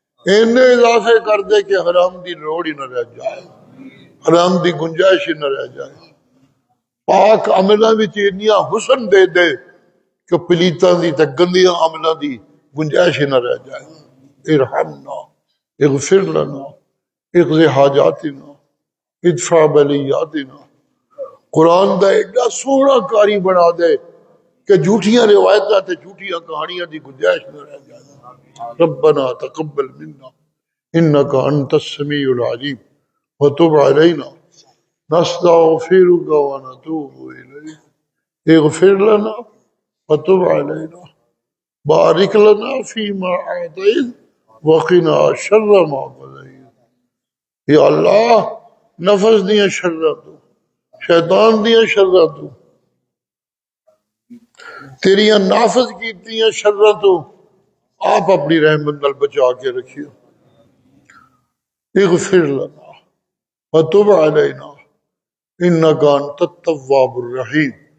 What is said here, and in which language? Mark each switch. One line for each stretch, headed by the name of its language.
Punjabi: اینے اضافے کر دے کہ حرام دی روڑ ہی نہ رہ جائے، حرام دی گنجائش ہی نہ رہ جائے. پاک عملہ وچ اتنیاں حسن دے دے کہ پلیتاں دی تے گندیاں عملہ دی گنجائش ہی نہ رہ جائے.
Arabic: ارحمنا اغفر لنا اقض حاجاتنا ادفع بلیاتنا.
Punjabi: قرآن دا ایڈا سونا کاری بنا دے کہ جھوٹیاں روایتاں تے جھوٹیاں کہانیاں دی گنجائش نہ رہ جائے.
Arabic: ربنا تقبل منا انک انت السمیع العلیم وتب علینا نستغفرک ونتوب الیک. اغفر لنا وتب علینا بارک لنا فیما اعطیت وقنا شر ما قضیت.
Punjabi: یا اللہ نفس دیاں شرراں تو، شیطان دیاں شرراں تو، تیریاں نافذ کیتیاں شرراں تو آپ اپنی رحمت نال بچا کے رکھیو.
Arabic: اغفر لنا وتب علینا انک انت التواب الرحیم.